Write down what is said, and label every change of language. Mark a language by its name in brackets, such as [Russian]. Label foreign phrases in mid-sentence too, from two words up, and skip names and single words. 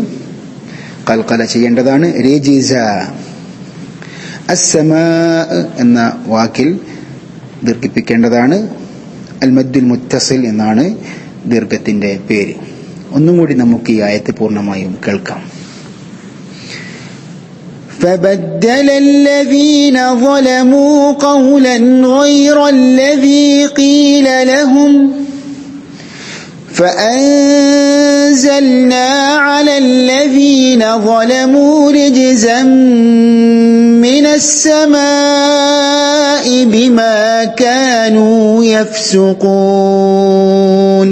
[Malayalam] ഖൽഖല ചെയ്യേണ്ടതാണ്. റിജ്സ. അസ്സമാ എന്ന വാക്കിൽ ദീർഘിപ്പിക്കേണ്ടതാണ്. [Arabic] المد المتصل [Malayalam] എന്നാണ് ദീർഘത്തിന്റെ പേര്. ഒന്നും കൂടി നമുക്ക് ഈ ആയത്ത് പൂർണ്ണമായും കേൾക്കാം. [Arabic] فبدل الذين ظلموا قولا غير الذي قيل لهم فأنزلنا على الذين ظلموا رجزا من السماء بما كانوا يفسقون.